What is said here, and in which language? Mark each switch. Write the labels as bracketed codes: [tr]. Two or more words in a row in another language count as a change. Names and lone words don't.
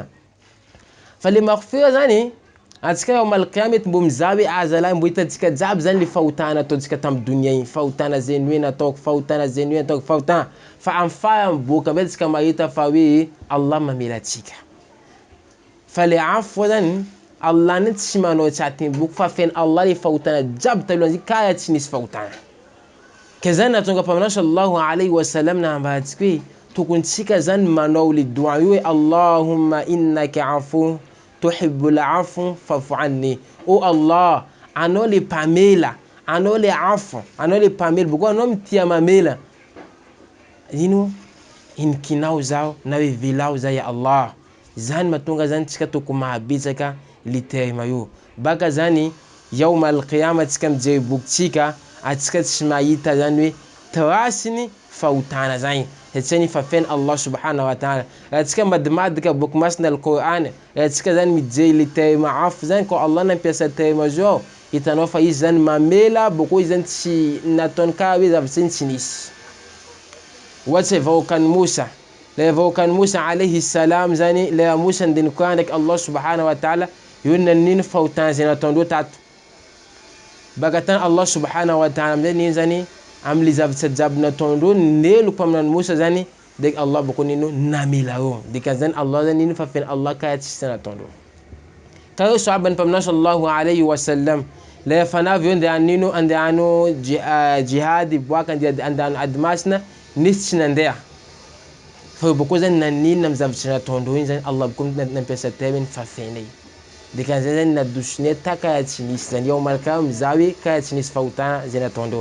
[mg] Fa le maghfira zany atsika [ar] يوم القيامة [mg] mety mbo mizaha hoe azalahy mbo hitatsika jiaby zany le fahotana ataotsika tamin'ny dunia igny, fahotana zay hoe nataoko, fahotana zay hoe nataoko, fahotana. Fa amin'ny farany boka be tsika mahita fa hoe Allah mamelatsika. Fa le afu zany Allah ny tsy manao tsatiny boky fa fiany Allah le fahotana jiaby talohan'izay karaha tsy nisy fahotana. Ke zany nahatonga mpaminany [ar] صلى الله عليه وسلم [mg] nahambarantsika hoe tokony tsika zany manao le dua io hoe [ar] اللهم إنك عفو تحب العفو فاعف عني. [mg] O Allah, anao le mpamela, anao le afu, anao le mpamela, boko anao mitia mamela. Ino inikinao zaho na hoe velao zah ya Allah. Zany mahatonga zany tsika tokony mahabetsaka le terme io. Baka zany [ar] يوم القيامة [mg] tsika mijery bokintsika, atsika tsy mahita zany hoe trasiny fahotana zany satria nifafiany Allah [ar] سبحانه وتعالى. [mg] Atsika madimadika boky masina al-Qur'an, atsika zany mijery le terme afu zany ko Allah nampiasa terme zao, hitanao fa izy zany mamela, boko izy zany tsy nataony ka hoe zavatra tsy nisy. Ohatsy vahoakan'i Musa, le vahoakan'i Musa [ar] عليه السلام [mg] zany, le Musa ndiny Qur'an ndraiky Allah [ar] سبحانه وتعالى [mg] io nanino fahotana zay nataondreo tato. Baka tany Allah [ar] سبحانه وتعالى [mg] amizay nino zany am'le zavatra jiaby nataondreo nelo mpaminany Musa zany, ndraiky Allah boko nino namela reo. Dikan'izany Allah zany nino fafiany Allah karaha tsisy nataondreo. Ka reo sahabany mpaminany [ar] صلى الله عليه وسلم, [mg] le fanavy eo andehany nino andehano jihady boaka andehano ady masina, nisy tsy nandeha. Fa boko zany naninona amin'ny zavatra nataondreo iny zany Allah boko nampiasa terme nifafianay. Dikan'izay zany nadosonay ta karaha tsy nisy zany [ar] يوم القيامة [mg] mizaha hoe karaha tsy nisy fahotana zay nataondreo.